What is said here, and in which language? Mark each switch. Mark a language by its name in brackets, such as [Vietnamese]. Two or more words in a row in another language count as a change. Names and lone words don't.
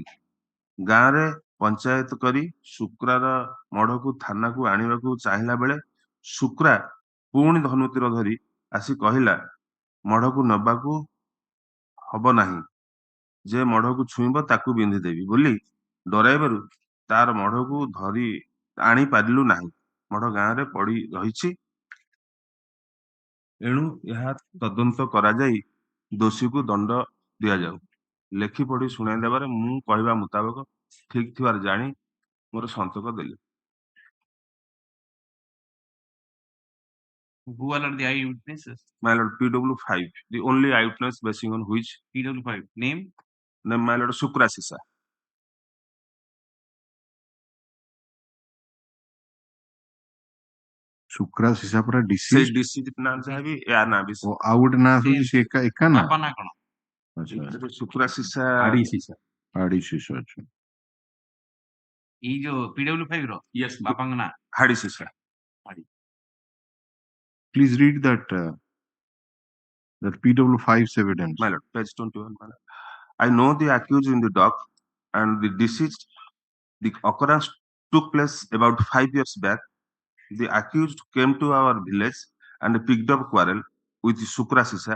[Odia] ଗାଁରେ ପଞ୍ଚାୟତ କରି ଶୁକ୍ରାର ମଢକୁ ଥାନାକୁ ଆଣିବାକୁ ଚାହିଁଲା ବେଳେ ଶୁକ୍ରା ପୁଣି ଧନୁତୀର ଧରି ଆସି କହିଲା, ମଢକୁ ନେବାକୁ ହବ ନାହିଁ, ଯେ ମଢକୁ ଛୁଇଁବ ତାକୁ ବିନ୍ଧିଦେବି ବୋଲି ଡରାଇବାରୁ ତାର ମଢକୁ ଧରି ଆଣି ପାରିଲୁ ନାହିଁ। ମଢ ଗାଁରେ ପଡି ରହିଛି। ଏଣୁ ଏହା ତଦନ୍ତ କରାଯାଇ ଦୋଷୀକୁ ଦଣ୍ଡ ଦିଆଯାଉ। ଲେଖି ପଢି ଶୁଣାଇ ଦେବାରେ ମୁଁ କହିବା ମୁତାବକ ଠିକ ଥିବାର ଜାଣି ମୋର ସନ୍ତକ ଦେଲି। [English] Who all are the eyewitnesses? My lord, PW5, the only eyewitness basing on which PW5 name? My lord Shukra Sisa. [Odia] ଶୁକ୍ରା ସିସା ପରା ସେଇ deceased. ଡିସିଜ ନା ଯାହାବି ୟା ନା ବି ଓ ଆଉ ଗୋଟେ ନାଁ ଆସୁଛି ସେ ଏକା ନା? ବାପା ନା କଣ? ଆଚ୍ଛା, ଶୁକ୍ରା ସିସା ହାଡି ସିସା। ଆଚ୍ଛା। ଏଇ ଯୋଉ PW5 ର ବାପାଙ୍କ ନାଁ ହାଡି ସିସା। [English] Please read that PW5's evidence. My lord, page 21. My lord. I know the accused in the dock and the deceased. The occurrence took place about 5 years back. The accused came to our village and picked up quarrel with Shukra Sisa.